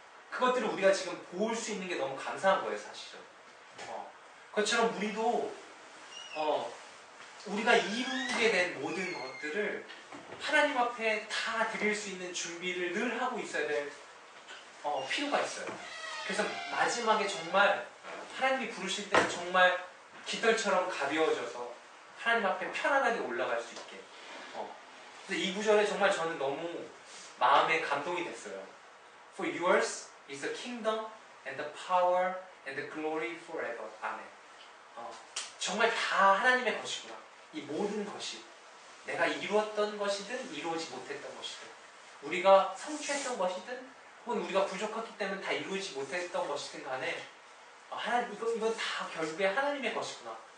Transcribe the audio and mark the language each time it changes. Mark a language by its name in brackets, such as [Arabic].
[Korean] 그것들을 우리가 지금 볼 수 있는 게 너무 감사한 거예요, 사실은. 그것처럼 우리도 우리가 이루게 된 모든 것들을 하나님 앞에 다 드릴 수 있는 준비를 늘 하고 있어야 될 필요가 있어요. 그래서 마지막에 정말 하나님이 부르실 때는 정말 깃털처럼 가벼워져서 하나님 앞에 편안하게 올라갈 수 있게. 그래서 이 구절에 정말 저는 너무 마음에 감동이 됐어요. [English] For yours is the kingdom and the power and the glory forever. [Korean] 아멘. 정말 다 하나님의 것이구나. 이 모든 것이 내가 이루었던 것이든 이루어지 못했던 것이든 우리가 성취했던 것이든 혹은 우리가 부족했기 때문에 다 이루지 못했던 것이든 간에 이건 다 결국에 하나님의 것이구나.